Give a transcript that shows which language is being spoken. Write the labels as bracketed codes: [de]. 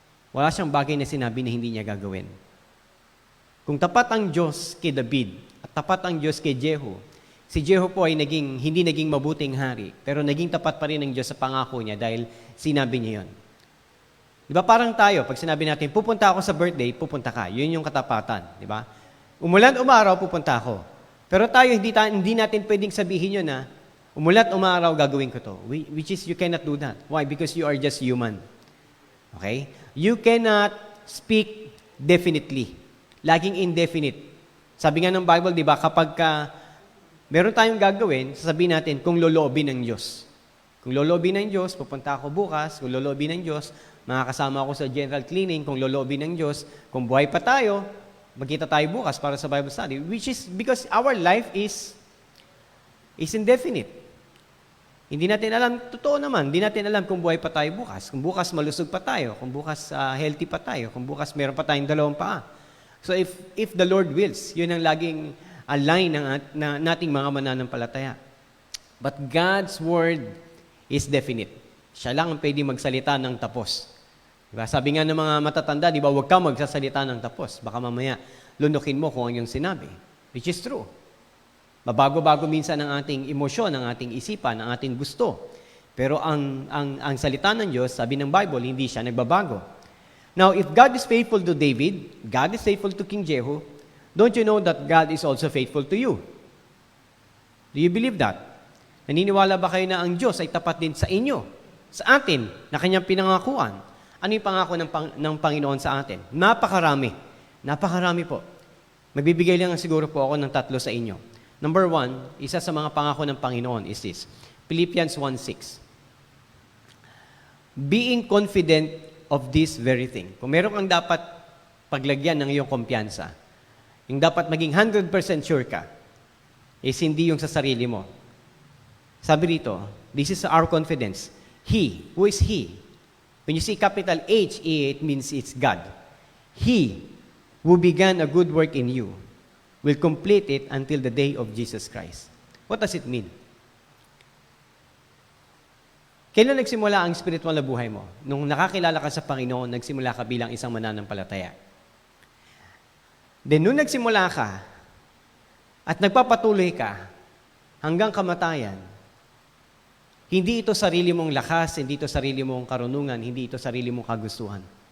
[tl] Wala siyang bagay na sinabi na hindi niya gagawin. Kung tapat ang Diyos kay David at tapat ang Diyos kay Jehu, si Jehu po ay hindi naging mabuting hari, pero naging tapat pa rin ng Diyos sa pangako niya dahil sinabi niya yun. Di ba parang tayo, pag sinabi natin, pupunta ako sa birthday, pupunta ka. Yun yung katapatan. Di ba? Umulan, umaraw, pupunta ako. Pero tayo, hindi natin pwedeng sabihin yun na, umulat, umaraw, gagawin ko to. [en] Which is, you cannot do that. Why? Because you are just human. Okay? You cannot speak definitely. [tl] Laging indefinite. Sabi nga ng Bible, di ba, kapag meron tayong gagawin, sasabihin natin, kung loloobin ng Diyos. Kung loloobin ng Diyos, pupunta ako bukas. Kung loloobin ng Diyos, makakasama ako sa general cleaning. Kung loloobin ng Diyos, kung buhay pa tayo, magkita tayo bukas para sa Bible study. [en] Which is, because our life is indefinite. [tl] Hindi natin alam, totoo naman, hindi natin alam kung buhay pa tayo bukas. Kung bukas malusog pa tayo, kung bukas healthy pa tayo, kung bukas meron pa tayong dalawang paa. [en] So if the Lord wills, [tl] yun ang laging line ng nating mga mananampalataya. [en] But God's word is definite. [tl] Siya lang ang pwede magsalita ng tapos. Diba? Sabi nga ng mga matatanda, di ba, huwag ka magsasalita ng tapos. Baka mamaya lunukin mo kung ano yung sinabi. [en] Which is true. [tl] Mabago-bago minsan ang ating emosyon, ang ating isipan, ang ating gusto. Pero ang salita ng Diyos, sabi ng Bible, hindi siya nagbabago. [en] Now, if God is faithful to David, God is faithful to King Jehu, don't you know that God is also faithful to you? Do you believe that? [tl] Naniniwala ba kayo na ang Diyos ay tapat din sa inyo, sa atin, na kanyang pinangakuan? Ano yung pangako ng Panginoon sa atin? Napakarami. Napakarami po. Magbibigay lang siguro po ako ng 3 sa inyo. Number 1, isa sa mga pangako ng Panginoon is this. [en] Philippians 1:6. Being confident of this very thing. [tl] Kung meron kang dapat paglagyan ng iyong kumpiyansa, yung dapat maging 100% sure ka, is hindi yung sa sarili mo. Sabi rito, [en] this is our confidence. He, who is He? When you see capital H-E, it means it's God. He who began a good work in you will complete it until the day of Jesus Christ. What does it mean? [tl] Kailan nagsimula ang spiritual na buhay mo? Nung nakakilala ka sa Panginoon, nagsimula ka bilang isang mananampalataya. Then, nung nagsimula ka at nagpapatuloy ka hanggang kamatayan, hindi ito sarili mong lakas, hindi ito sarili mong karunungan, hindi ito sarili mong kagustuhan.